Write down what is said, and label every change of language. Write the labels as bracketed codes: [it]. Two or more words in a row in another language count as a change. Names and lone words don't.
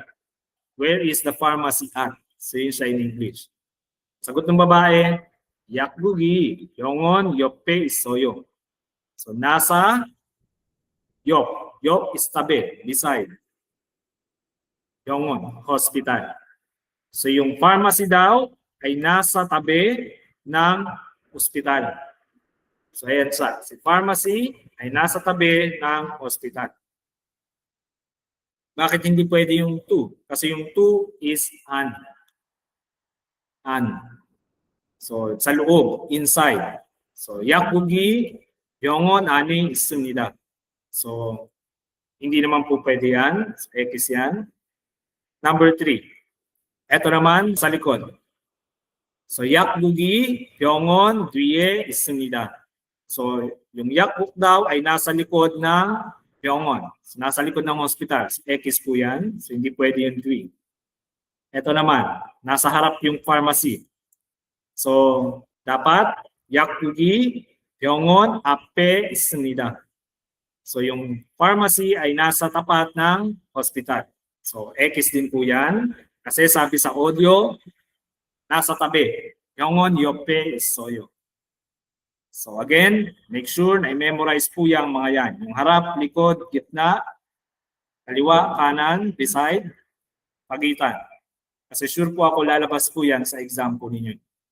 [en] Where is the pharmacy at? [tl] So yun siya [en] in English. [tl] Sagot ng babae, [ko] 약국이 병원 옆에 있어요. [tl] So nasa 옆. [en] 옆 is tabi, beside. [ko] 병원, [en] hospital. [tl] So yung pharmacy daw ay nasa tabi ng hospital. So ayan siya. Si pharmacy ay nasa tabi ng hospital. Bakit hindi pwede yung to? Kasi yung to is an. An. So sa loob, [en] inside. So [ko] 약국이 병원 안에 있습니다. [tl] So hindi naman po pwede yan. So, X yan. Number 3. Ito naman sa likod. [ko] So 약국이 병원 뒤에 있습니다. [tl] So yung 약국 daw ay nasa likod ng 병원. So, nasa likod ng hospital. So, X po yan. So hindi pwede yung 3. Ito naman, nasa harap yung pharmacy. So dapat [ko] 약국이 병원 앞에 있습니다. [tl] So yung pharmacy ay nasa tapat ng hospital. So X din po yan. Kasi sabi sa audio, nasa tabi. [ko] 병원 옆에 있어요. [tl] So again, [en] make sure [tl] na i-memorize po yung mga yan. Yung harap, likod, gitna, kaliwa, kanan, beside, pagitan. Kasi sure po ako lalabas po yan sa exam po ninyo.